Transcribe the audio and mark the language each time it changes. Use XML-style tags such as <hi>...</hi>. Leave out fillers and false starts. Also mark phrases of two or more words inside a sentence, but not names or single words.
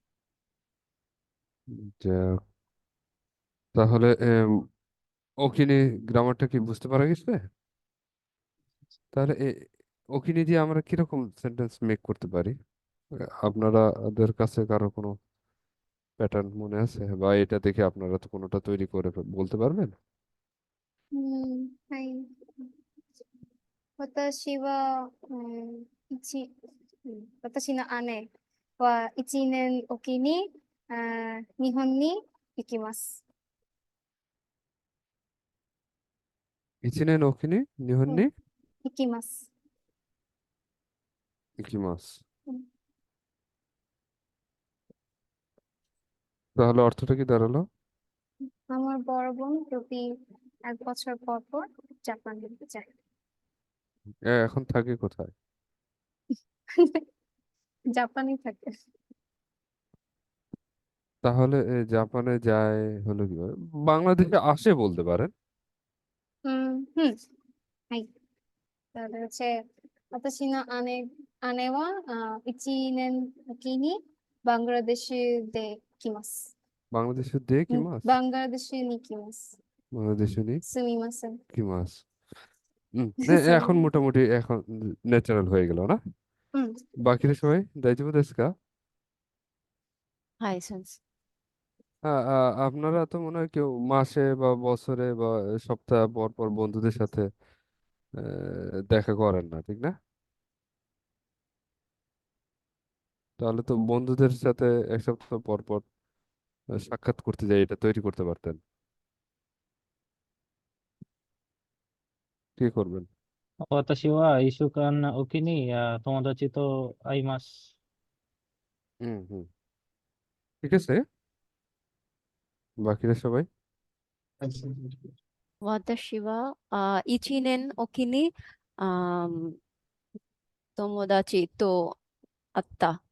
<bn>যাক, তাহলে ওকিনি গ্রামারটা কি বুঝতে পারা গেছে? তাহলে ওকিনি দিয়ে আমরা কিরকম সেন্টেন্স মেক করতে পারি? আপনাদের কাছে কারো কোনো প্যাটার্ন মনে আছে, বা এটা দেখে আপনারা তো কোনোটা তৈরি করে বলতে পারবেন?</bn> <ja>はい。私は、私の姉は1年おきに、日本に行きます。いちねん おきにう নিহন্নি ん、行きます。 ইকিমাস। うん</ja> <bn>তাহলে অর্থটা কি দাঁড়ালো? আমার বড় বোন প্রতি 1 বছর পর পর জাপানে যায়। এখন থাকে কোথায়? জাপানে থাকে। তাহলে জাপানে যায় হলো কিভাবে? বাংলাদেশে আসে বলতে পারেন। হুম,</bn> <ja>はい。</ja> <bn>তাহলে হচ্ছে</bn> <ja>私の姉は1年おきにバングラデシュで来ます。</ja> <bn>বাংলাদেশে</bn> <ja>で きます? バングラデシュに来ます。</ja> <bn>বাংলাদেশে নি</bn> <ja>すみません。きます? すみ</ja> <bn>এখন মোটামুটি এখন ন্যাচারাল হয়ে গেল না?</bn> <ja>うん。</ja> <bn>বাকিরা সবাই</bn> <ja>だいじょうぶ です か? はい せんせい.</ja> <bn>আপনারা তো মনে হয় কেউ মাসে বা বছরে বা সপ্তাহ পর পর বন্ধুদের সাথে দেখা করেন না, ঠিক না? তাহলে তো বন্ধুদের সাথে 1 সপ্তাহ পর পর সাক্ষাৎ করতে যাই, এটা তৈরি করতে পারতেন। কি করবেন?</bn> <ja>私は1週間おきに友達と会います。</ja> <bn>হুম হুম, ঠিক আছে। বাকিরা সবাই?</bn> <ja>わたし は いちねん おきに あむ、ともだち と あった.</ja>